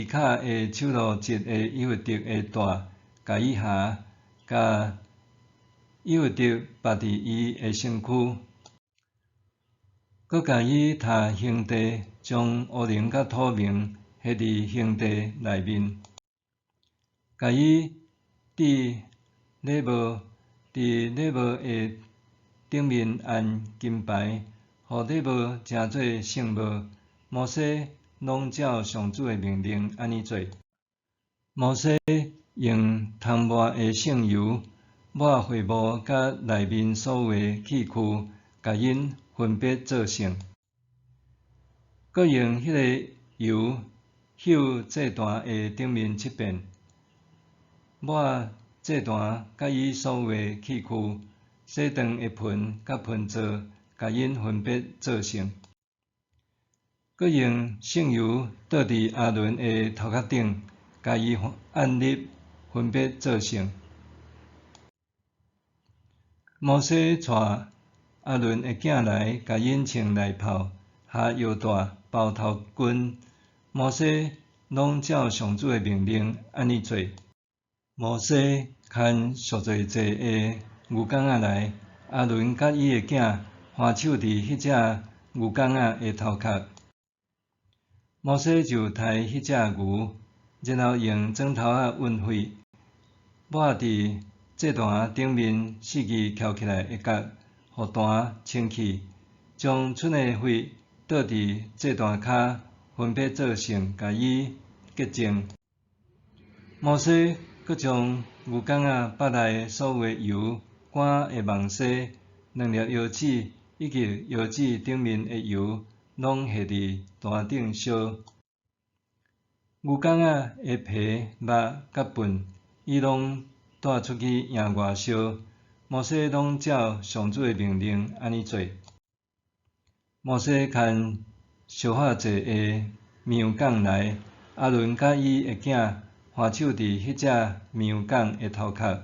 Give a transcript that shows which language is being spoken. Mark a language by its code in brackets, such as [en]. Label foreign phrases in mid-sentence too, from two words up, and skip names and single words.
[nan] 卡的手路织的以弗得的带甲伊下，甲以弗得绑伫伊的身躯，搁甲伊他兄弟将乌灵甲土明下伫兄弟内面，甲伊戴礼帽，伫礼帽的顶面按金牌，互礼帽成做圣帽。摩西拢照上主的命令安尼做。摩西用汤抹的圣油抹会幕甲内面所有的器具，甲因分别做圣。搁用迄个油溴祭坛的顶面7遍，抹祭坛甲伊所有的器具、洗肠的盆甲盆座，甲因分别做圣。搁用圣油倒伫阿伦的头壳顶，甲伊按立，分别做圣。摩西带阿伦的囝来，甲因穿内袍，下腰带，包头巾。摩西拢照上主的命令安尼做。摩西牵赎罪祭的牛犅仔来，阿伦甲伊的囝番手伫迄只牛犅仔的头壳。摩西就杀迄只牛，然后用砖头仔运血，抹伫祭坛顶面4支翘起来的角，互坛清气，将剩的血倒伫祭坛骹，分别做圣，甲伊洁净。摩西搁将牛犅仔腹内所有的油、肝的网丝、2粒腰子以及腰子顶面的油，拢下伫坛顶烧。牛犅仔的皮、肉甲粪，伊拢带出去营外烧。摩西拢照上主的命令安尼做。摩西牵烧化祭的绵油犅来，阿伦甲伊的囝番手伫迄只绵油犅的头壳。